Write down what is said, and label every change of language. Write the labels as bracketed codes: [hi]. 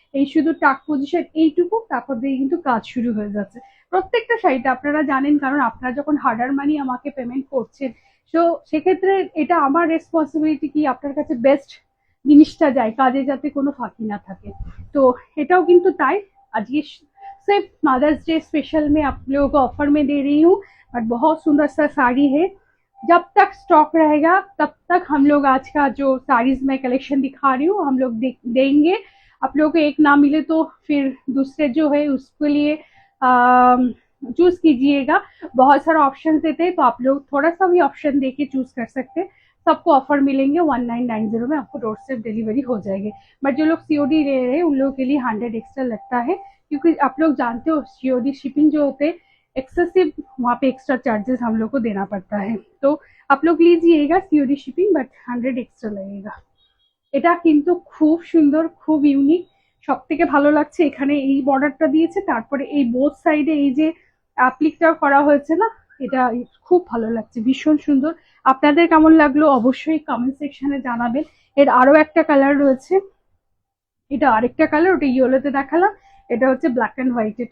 [bn] এই শুধু টাক পজিশন এইটুকু, তারপর দিয়ে কিন্তু কাজ শুরু হয়ে যাচ্ছে প্রত্যেকটা শাড়িতে। আপনারা জানেন, কারণ আপনারা যখন হার্ডার মানি আমাকে পেমেন্ট করছেন, তো সেক্ষেত্রে এটা আমার রেসপন্সিবিলিটি কি আপনার কাছে বেস্ট জিনিসটা যায়, কাজে যাতে কোনো ফাঁকি না থাকে। तो এটাও কিন্তু তাই। [hi] আজকে सिर्फ मदर्स डे स्पेशल में आप लोगों को ऑफर में दे रही हूँ, बट बहुत सुंदर सा साड़ी है। जब तक स्टॉक रहेगा तब तक हम लोग आज का जो साड़ीज में कलेक्शन दिखा रही हूँ हम लोग देंगे। आप लोगों को एक ना मिले तो फिर दूसरे जो है उसके लिए चूज कीजिएगा। बहुत सारा ऑप्शन देते हैं, तो आप लोग थोड़ा सा भी ऑप्शन दे के चूज कर सकते हैं। सबको ऑफर मिलेंगे 1990 में, आपको डोर स्टेप डिलीवरी हो जाएगी। बट जो लोग सीओडी ले रहे हैं उन लोगों के लिए 100 एक्स्ट्रा लगता है, क्योंकि आप लोग जानते हो सीओडी शिपिंग जो होते हैं एक्सेसिव, वहाँ पे एक्स्ट्रा चार्जेस हम लोग को देना पड़ता है। तो आप लोग लीजिएगा सीओडी शिपिंग, बट 100 एक्स्ट्रा लगेगा। [bn] এটা কিন্তু খুব সুন্দর, খুব ইউনিক। সব থেকে ভালো লাগছে এখানে এই বর্ডারটা দিয়েছে, তারপরে এই বোথ সাইডে এই যে অ্যাপ্লিকটা করা হয়েছে না, এটা খুব ভালো লাগছে, ভীষণ সুন্দর। আপনাদের কেমন লাগলো অবশ্যই কমেন্ট সেকশনে জানাবেন। এর আরো একটা কালার রয়েছে, এটা আরেকটা কালার, ওটা ইয়েলোতে দেখালাম, এটা হচ্ছে ব্ল্যাক অ্যান্ড হোয়াইট।